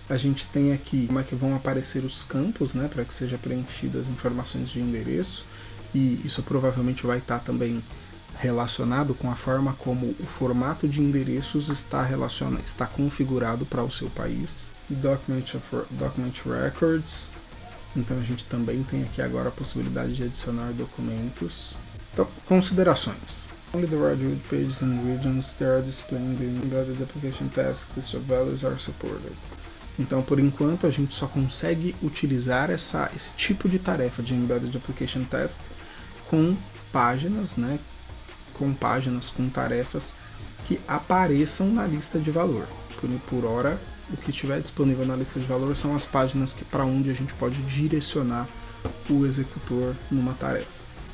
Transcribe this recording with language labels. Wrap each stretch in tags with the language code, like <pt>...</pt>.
<pt>A gente tem aqui como é que vão aparecer os campos, né, para que seja preenchidas as informações de endereço, e isso provavelmente vai estar também relacionado com a forma como o formato de endereços está configurado para o seu país. Document Records. Então a gente também tem aqui agora a possibilidade de adicionar documentos. Então, considerações.</pt> <en>Only the RedWood pages and regions that are displayed in embedded application task list of values are supported.</en> <pt>Então, por enquanto, a gente só consegue utilizar esse tipo de tarefa de embedded application task com páginas, né? Com tarefas que apareçam na lista de valor. Por hora, o que estiver disponível na lista de valor são as páginas para onde a gente pode direcionar o executor numa tarefa.</pt>